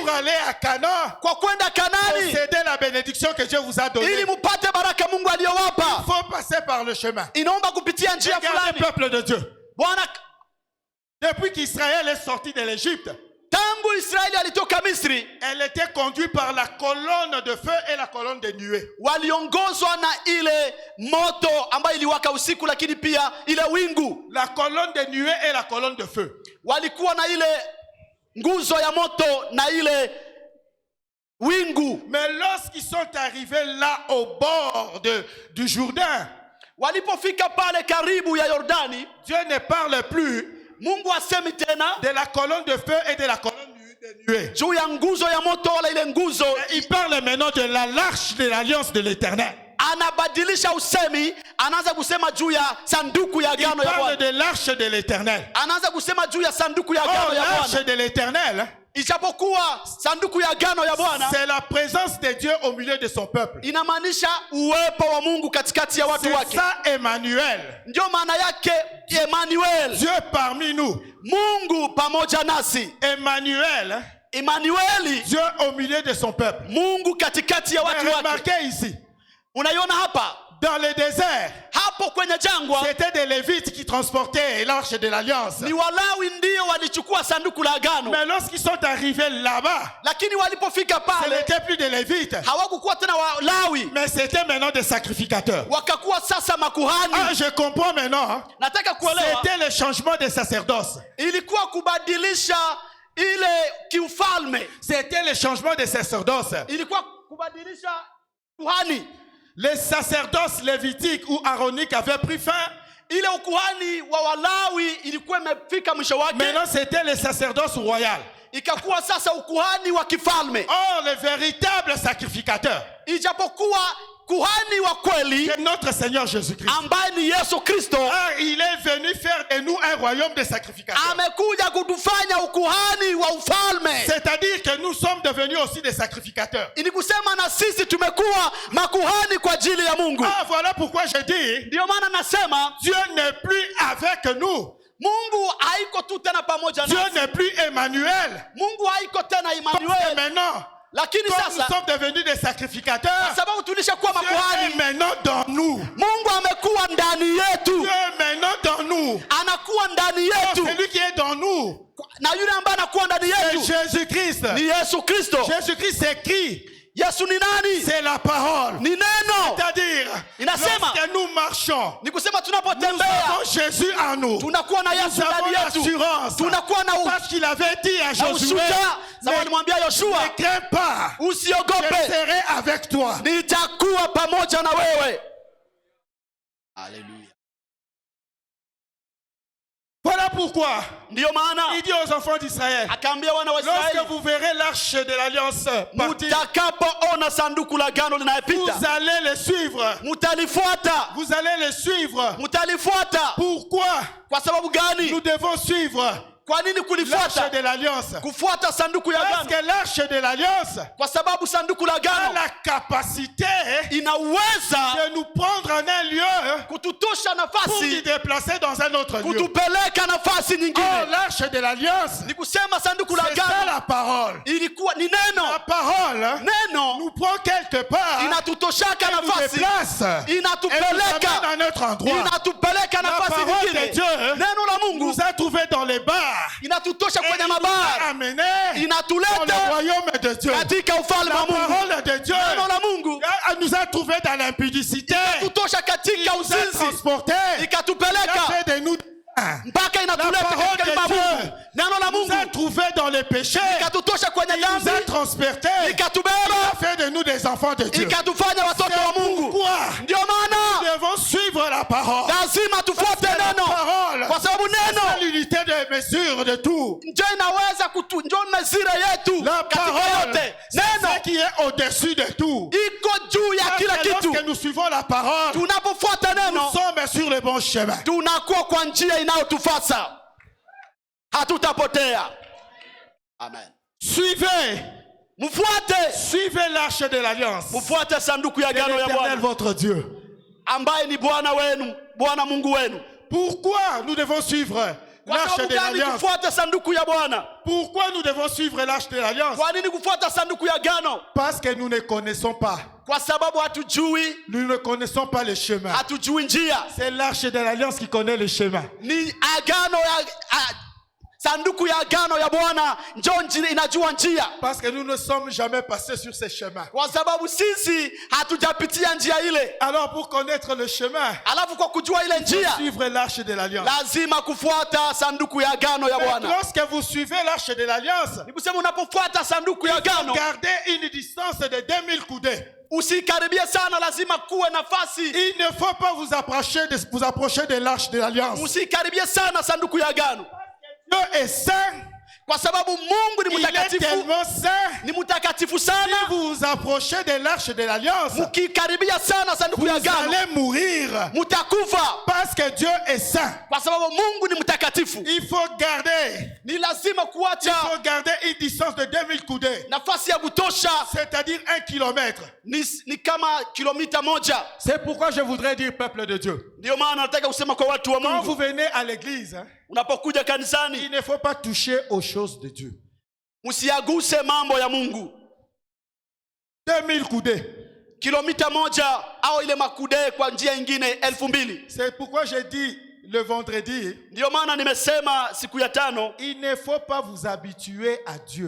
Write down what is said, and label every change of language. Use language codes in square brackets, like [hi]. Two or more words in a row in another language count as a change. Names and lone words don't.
[fr] Pour aller à Canaan, [sw] Kwa kwenda Kanani, [fr] posséder la bénédiction que Dieu vous a donnée. [sw] ili [fr] Il [sw] mupate baraka Mungu aliyowapa. [fr] faut passer par le chemin. [sw] Inaomba kupitia njia [fr] Regardez le [sw] fulani. [fr] peuple de Dieu. [sw] Bwana, [fr] Depuis qu'Israël est sorti de l'Égypte, [sw] tangu Israeli alitoka Misri, [fr] elle était conduite par la colonne de feu et la colonne de nuée. [sw] waliongozwa na ile moto ambayo iliwaka usiku, lakini pia ile wingu. [fr] La colonne de nuée et la colonne de feu. [sw] Walikuwa na ile nguzo ya moto na ile wingu. [fr] Mais lorsqu'ils sont arrivés là au bord du Jourdain, [sw] Walipofika pale karibu ya Yordani, [fr] Dieu ne parle plus [sw] Mungu asemi tena [fr] de la colonne de feu et de la colonne de nuée. [sw] juu ya nguzo ya moto wala ile nguzo. [fr] Il parle maintenant de l'arche de l'alliance de l'Éternel. [sw] Anabadilisha usemi, anaanza kusema juu ya sanduku ya [fr] Il [sw] agano ya [fr] parle [sw] Bwana. [fr] de l'arche de l'Éternel. [sw] Anaanza kusema juu ya sanduku ya Oh, agano ya [fr] l'arche [sw] Bwana. [fr] de l'Éternel, [sw] Ijapokuwa sanduku ya agano ya Bwana [fr] c'est la présence de Dieu au milieu de son peuple. [sw] inamaanisha uwepo wa Mungu katikati ya watu [fr] C'est [sw] wake. [fr] ça Emmanuel. [sw] Ndio maana yake Emmanuel, [fr] Dieu parmi nous. [sw] Mungu pamoja nasi. [fr] Emmanuel, [sw] Emmanueli, [fr] Dieu au milieu de son peuple. [sw] Mungu katikati ya watu [fr] Mais [sw] wake. [fr] remarquez ici, [sw] Unaiona hapa [fr] dans le désert, [sw] hapo kwenye jangwa, [fr] c'était des Lévites qui transportaient l'arche de l'alliance. [sw] ni Walawi ndio walichukua sanduku la agano, [fr] Mais lorsqu'ils sont arrivés là-bas, [sw] lakini walipofika [fr] ce [sw] pale [fr] n'était plus des Lévites, [sw] hawakukuwa tena Walawi, [fr] mais c'était maintenant des sacrificateurs. [sw] wakakuwa sasa Ah, makuhani. [fr] je comprends maintenant. Hein. [sw] Nataka kuelewa, [fr] C'était le changement de sacerdoce. [sw] ilikuwa kubadilisha ile kiufalme, [fr] C'était le changement de sacerdoce. [sw] ilikuwa kubadilisha kuhani. [fr] Les sacerdoces lévitiques ou aaroniques avaient pris fin [sw] ile ukuhani wa Walawi ilikuwa imefika mwisho wake. [fr] Maintenant, c'était le sacerdoce royal. [sw] Ikakuwa sasa ukuhani wa kifalme. [fr] Or, le véritable sacrificateur, [sw] Ijapokuwa kuhani wa kweli, [fr] c'est notre Seigneur Jésus-Christ. [sw] ambaye ni Yesu Kristo, [fr] Il est venu faire de nous un royaume de sacrificateurs. [sw] amekuja kutufanya ukuhani wa ufalme. [fr] C'est-à-dire que nous sommes devenus aussi des sacrificateurs. [sw] Ni kusema na sisi tumekuwa makuhani kwa ajili ya Mungu. [fr] Ah, voilà pourquoi je dis, [sw] Ndio maana nasema [fr] Dieu n'est plus avec nous. [sw] Mungu haiko tu tena pamoja [fr] Dieu [sw] nasi. [fr] n'est plus Emmanuel. [sw] Mungu haiko tena [fr] Parce que [sw] Emmanuel. [fr] maintenant, [sw] Lakini [fr] comme nous [sw] sasa [fr] sommes devenus des sacrificateurs, [sw] sababu tulishakuwa [fr] Dieu est [sw] makuhani, [fr] maintenant dans nous. [sw] Mungu amekuwa ndani yetu. [fr] Dieu est maintenant dans nous. [sw] Anakuwa ndani yetu. [fr] Celui qui est dans nous, [sw] Na yule ambaye anakuwa ndani [fr] c'est [sw] yetu [fr] Jésus-Christ. [sw] ni Yesu Kristo. [fr] Jésus-Christ, c'est qui? [sw] Yesu ni nani? [fr] C'est la parole. [sw] Ni neno. [fr] C'est-à-dire, [sw] Inasema, [fr] lorsque nous marchons, [sw] ni kusema [fr] nous [sw] tunapotembea [fr] avons Jésus en nous. [sw] tunakuwa na Yesu [fr] Nous avons [sw] ndani yetu. [fr] l'assurance. [sw] Tunakuwa na [fr] Parce qu'il avait dit à [sw] na [fr] Josué, [sw] ushujaa. Sababu alimwambia Yoshua, [fr] ne crains pas, je [sw] usiogope, [fr] serai avec toi. [sw] nitakuwa pamoja na wewe. Haleluya. [fr] Voilà pourquoi [sw] Ndiyo maana [fr] il dit aux enfants d'Israël, [sw] akaambia wana wa [fr] lorsque [sw] Israeli, [fr] vous verrez l'arche de l'alliance partir, [sw] mutakapoona sanduku la agano linayepita, [fr] vous allez le suivre. [sw] mutalifuata. [fr] Vous allez le suivre. [sw] Mutalifuata. [fr] Pourquoi [sw] Kwa sababu gani? [fr] nous devons suivre [sw] Kwa nini [fr] l'arche [sw] kulifuata? [fr] de l'alliance? [sw] Kufuata sanduku ya [fr] Parce [sw] agano. [fr] que l'arche de l'alliance [sw] Kwa sababu sanduku la [fr] a [sw] agano [fr] la capacité [sw] inaweza [fr] de nous prendre en un lieu [sw] kututosha [fr] pour nous [sw] nafasi, [fr] déplacer dans un autre lieu. [sw] kutupeleka nafasi [fr] Or, [sw] nyingine. [fr] l'arche de l'alliance, [sw] Ni kusema sanduku la [fr] c'est ça [sw] agano [fr] la parole. [sw] ilikuwa ni neno. [fr] La parole [sw] Neno [fr] nous prend quelque part, [sw] inatutoshaka [fr] et nous [sw] nafasi, [fr] déplace, et nous [sw] inatupeleka, [fr] amène à notre endroit. [sw] inatupeleka [fr] La [sw] nafasi [fr] parole de [sw] nyingine. [fr] Dieu [sw] Neno la Mungu [fr] nous a trouvés dans les bars [sw] inatutosha [fr] et [sw] kwenye [fr] il nous a [sw] mabara, [fr] amenés dans le [sw] inatuleta [fr] royaume de Dieu. [sw] katika ufalme [fr] La [sw] wa Mungu. [fr] parole de Dieu [sw] Neno la Mungu [fr] nous a trouvés dans l'impudicité, [sw] inatutosha katika [fr] nous a [sw] uzinzi, [fr] transportés, il a [sw] ikatupeleka [fr] fait de nous [sw] mpaka inatuleta [fr] La parole [sw] katika [fr] de [sw] Mungu. [fr] Dieu [sw] Neno la [fr] nous a [sw] Mungu [fr] trouvés dans les péchés, [sw] ikatutosha kwenye [fr] il nous a [sw] dhambi, [fr] transportés, il [sw] ikatubeba, [fr] a fait de nous des enfants de Dieu. [sw] ikatufanya watoto wa [fr] C'est [sw] Mungu. [fr] pourquoi [sw] Ndio [fr] nous [sw] maana [fr] devons suivre la parole. [sw] lazima tufuate [fr] La [sw] neno, [fr] parole, [sw] kwa sababu [fr] c'est [sw] neno [fr] l'unité de mesure de tout. [sw] ndio inaweza ndio mezira yetu [fr] La [sw] katika [fr] parole, [sw] yote. [fr] c'est [sw] Neno [fr] ce qui est au-dessus de tout. [sw] iko juu ya [fr] Parce [sw] kila [fr] que [sw] kitu. [fr] lorsque nous suivons la parole, [sw] Tunapofuata [fr] nous [sw] neno [fr] sommes sur le bon chemin. [sw] tunakuwa kwa njia inayotufasa, hatutapotea. Amen. [fr] Suivez, suivez l'arche de l'alliance. [sw] Mfuate sanduku ya [fr] C'est [sw] agano ya [fr] l'Éternel [sw] Bwana [fr] votre Dieu. [sw] ambaye ni Bwana wenu, Bwana Mungu wenu. [fr] Pourquoi nous devons suivre [sw] Kwa [fr] l'arche [sw] sababu [fr] de [sw] gani [fr] l'alliance? [sw] kufuata sanduku ya Bwana? [fr] Pourquoi nous devons suivre l'arche de l'alliance? [sw] Kwa nini kufuata sanduku ya agano? [fr] Parce que nous ne connaissons pas. [sw] Kwa sababu hatujui, [fr] Nous ne connaissons pas le chemin. [sw] hatujui njia. [fr] C'est l'arche de l'alliance qui connaît le chemin. [sw] Ni agano ya sanduku ya agano ya Bwana njoo inajua njia, [fr] Parce que nous ne sommes jamais passés sur ces chemins. [sw] kwa sababu sisi hatujapitia njia ile. [fr] Alors pour connaître le chemin, [sw] Alafu kwa kujua ile njia [fr] suivre l'arche de l'alliance. [sw] lazima kufuata sanduku ya agano ya [fr] Mais [sw] Bwana. [fr] lorsque vous suivez l'arche de l'alliance, [sw] Ni kusema unapofuata sanduku ya agano [fr] gardez une distance de 2000 coudées. [sw] usikaribie sana, lazima kuwe nafasi. [fr] Il ne faut pas vous approcher de l'arche de l'alliance. [sw] Usikaribie sana sanduku ya agano, [fr] Dieu est saint. [sw] kwa sababu Mungu ni [fr] Il est [sw] mtakatifu, [fr] tellement saint. [sw] ni mtakatifu [fr] Si [sw] sana. [fr] vous vous approchez de l'arche de l'alliance, [sw] Mkikaribia sana sanduku [fr] vous [sw] ya agano [fr] allez mourir. [sw] mutakufa, [fr] Parce que Dieu est saint. [sw] kwa sababu Mungu ni mtakatifu. [fr] Il faut garder, [sw] Ni lazima kuacha [fr] une distance de 2000 coudées. [sw] nafasi ya kutosha, [fr] C'est-à-dire 1 kilomètre. [sw] ni kama kilomita moja. [fr] C'est pourquoi je voudrais dire, peuple de Dieu, [sw] Ndio maana nataka kusema kwa watu wa [fr] quand vous [sw] Mungu, [fr] venez à l'église, [sw] unapokuja [fr] il [sw] kanisani [fr] ne faut pas toucher aux choses de Dieu. [sw] msiaguse mambo ya Mungu. [fr] 2000 coudées. [sw] Kilomita moja au ile makude kwa njia ingine 2000. [fr] C'est pourquoi j'ai dit le vendredi, [sw] Ndio maana nimesema siku ya tano, [fr] il ne faut pas vous habituer à Dieu.